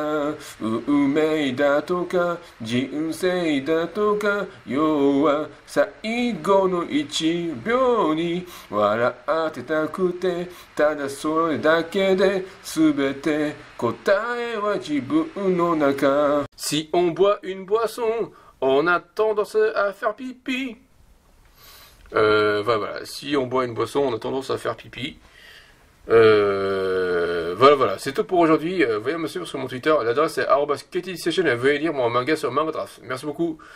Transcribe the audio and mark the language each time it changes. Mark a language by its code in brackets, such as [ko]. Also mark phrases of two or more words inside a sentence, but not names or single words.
[ja] 運命だとか人生だとか要は最後の1秒に笑ってたくてただそれだけで全て答えは自分の中。 [fr] Si on boit une boisson, on a tendance à faire pipi. Voilà. Si on boit une boisson, on a tendance à faire pipi. Voilà. C'est tout pour aujourd'hui. Veuillez me suivre sur mon Twitter. L'adresse est @KTSession et veuillez lire mon manga sur Mangadraft.